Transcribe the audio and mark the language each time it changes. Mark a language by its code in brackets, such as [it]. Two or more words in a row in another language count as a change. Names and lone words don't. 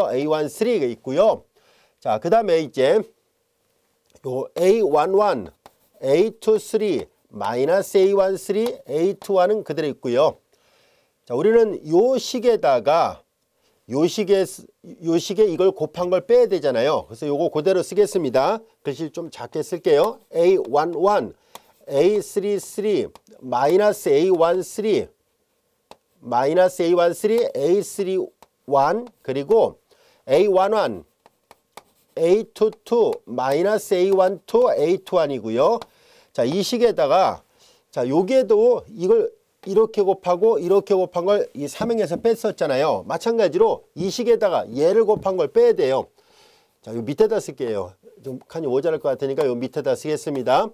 [ko] A13가 있고요. 자, 그 다음에 이제 요 A11, A23, 마이너스 A13, A21은 그대로 있고요. 자, 우리는 요 식에다가 요 식에 이걸 곱한 걸 빼야 되잖아요. 그래서 요거 그대로 쓰겠습니다. 글씨 좀 작게 쓸게요. A11, A33, 마이너스 A13, 마이너스 A13, A31, 그리고 A11, A22, 마이너스 A12, A21이고요. 자, 이 식에다가 자, 여기에도 이걸 이렇게 곱하고 이렇게 곱한 걸 이 3행에서 뺐었잖아요. 마찬가지로 이 식에다가 얘를 곱한 걸 빼야 돼요. 자, 요 밑에다 쓸게요. 좀 칸이 모자랄 것 같으니까 요 밑에다 쓰겠습니다.